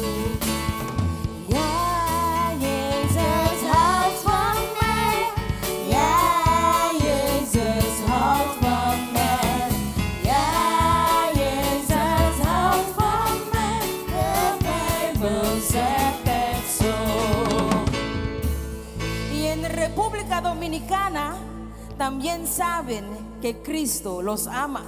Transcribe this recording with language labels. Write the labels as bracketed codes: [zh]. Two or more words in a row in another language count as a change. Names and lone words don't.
[nl] Ja, Jezus houdt van mij. Ja, Jezus houdt van mij. Ja, Jezus houdt van mij. De Bijbel zegt het zo. [es] Y en República Dominicana también saben que Cristo los ama.